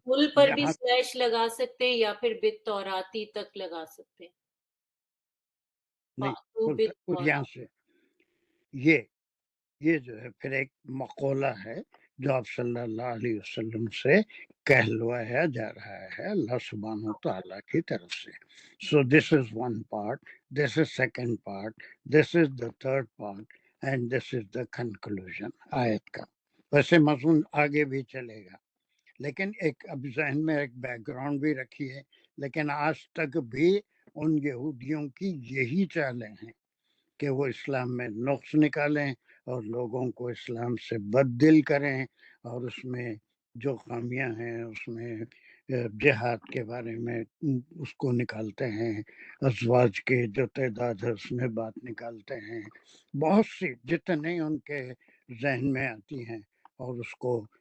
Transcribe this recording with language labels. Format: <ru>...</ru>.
<ur>کل پر بھی سلیش لگا سکتے ہیں یا پھر بالتوراتی تک لگا سکتے ہیں. نہیں، یہاں سے یہ جو ہے پھر ایک مقولہ ہے جو آپ صلی اللہ علیہ وسلم سے کہلوایا جا رہا ہے اللہ سبحانہ تعالیٰ کی طرف سے.</ur> <en>So this is one part, this is second part, this is the third part, and this is the conclusion</en> <ur>آیت کا. ویسے مضمون آگے بھی چلے گا لیکن ایک اب ذہن میں ایک بیک گراؤنڈ بھی رکھیے. لیکن آج تک بھی ان یہودیوں کی یہی چالیں ہیں کہ وہ اسلام میں نقص نکالیں اور لوگوں کو اسلام سے بد دل کریں، اور اس میں جو خامیاں ہیں اس میں جہاد کے بارے میں اس کو نکالتے ہیں، ازواج کے جو تعداد ہے اس میں بات نکالتے ہیں، بہت سی جتنے ان کے ذہن میں آتی ہیں اور اس کو</ur>